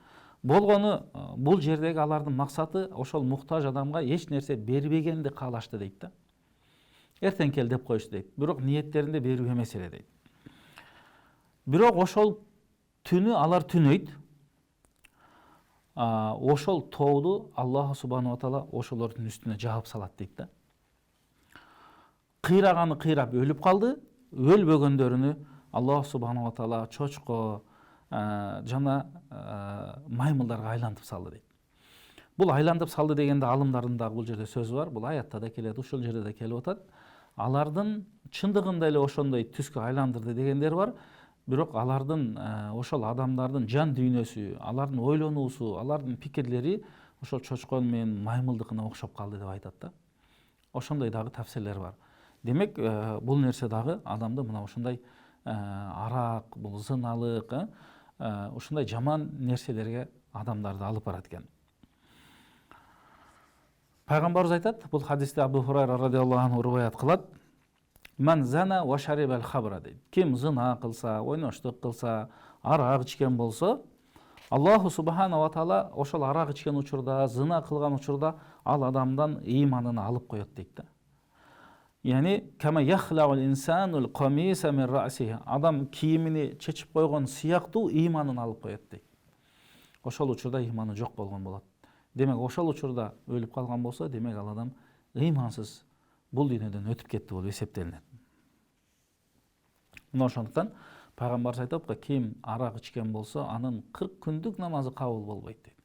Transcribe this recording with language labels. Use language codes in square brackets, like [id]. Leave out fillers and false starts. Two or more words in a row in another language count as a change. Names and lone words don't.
[ky] Болгону бул жердеги алардын максаты ошол муктаж адамга эч нерсе бербегенди каалашты дейт да. Эртең кел деп коюшту дейт. Бирок ниеттеринде берүү эмес эле дейт. Бирок ошол түнү алар түнөйт. Ошол тооду [ar] الله سبحانه وتعالى [ky] ошолордун үстүнө жаап салат дейт да. Кыйраганы кыйрап өлүп калды, өлбөгөндөрүнү [ar] الله سبحانه وتعالى [ky] чочко жана маймылдарга айлантып салды дейт. Бул айлантып салды дегенде алымдардын дагы бул жерде сөзү бар. Бул аятта да келет, ушул жерде да келип атат. Алардын чындыгында эле ошондой түскө айландырды дегендер бар. Бирок алардын ошол адамдардын жан дүйнөсү, алардын ойлонуусу, алардын пикирлери ошол чочкон менен маймылдыкына окшоп калды деп айтат да. Ошондой дагы тафсирлер бар. Демек, бул нерсе дагы адамды мына ушундай арак, бул зыналык, ушундай жаман нерселерге адамдарды алып барат экен. Пайгамбарыбыз айтат, бул хадисте Абу Хурайра [ar] رضي الله عنه [ky] риваят кылат: [ar] "من زنى وشرب الخمر" [ky] дейт. Ким зына кылса, ойноштук кылса, арак ичкен болсо, [ar] الله سبحانه وتعالى [ky] ошол арак ичкен учурда, зына кылган учурда ал адамдан ыйманын алып коет дейт да. [ar] يعني كما يخلع الإنسان القميص من رأسه. [ky] Адам кийимини чечип койгон сыяктуу ыйманын алып коет дейт. Ошол учурда ыйманы жок болгон болот. Демек, ошол учурда өлүп калган болсо, демек ал адам ыймансыз бул дүйнөдөн өтүп кетти болуп эсептелинет. Мына ошондуктан пайгамбарыбыз айтат, ким арак ичкен болсо, анын 40 күндүк намазы кабыл болбойт дейт.